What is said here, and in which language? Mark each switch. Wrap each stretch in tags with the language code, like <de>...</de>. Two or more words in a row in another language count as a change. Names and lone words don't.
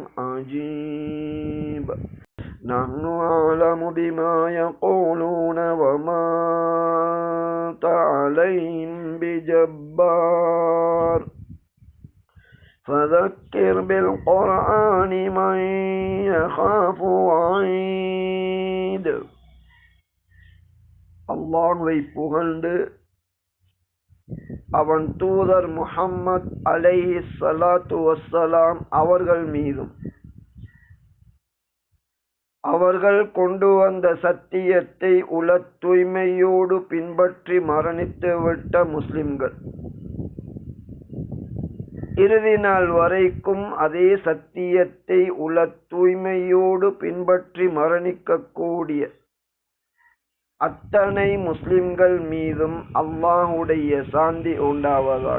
<ar>عجيب نحن أعلم بما يقولون وما أنت عليهم بجبار فذكر بالقرآن من يخاف وعيد.</ar> <ta>அல்லாஹ்வை புகழ்ந்து அவன் தூதர் முஹம்மத்</ta> <ar>عليه الصلاة والسلام</ar> <ta>அவர்கள் மீதும் அவர்கள் கொண்டு வந்த சத்தியத்தை உள தூய்மையோடு பின்பற்றி மரணித்துவிட்ட முஸ்லிம்கள் இறுதி நாள் வரைக்கும் அதே சத்தியத்தை உள தூய்மையோடு பின்பற்றி மரணிக்கக்கூடிய அத்தனை முஸ்லிம்கள் மீதும் அல்லாஹுடைய சாந்தி உண்டாவதாக.</ta>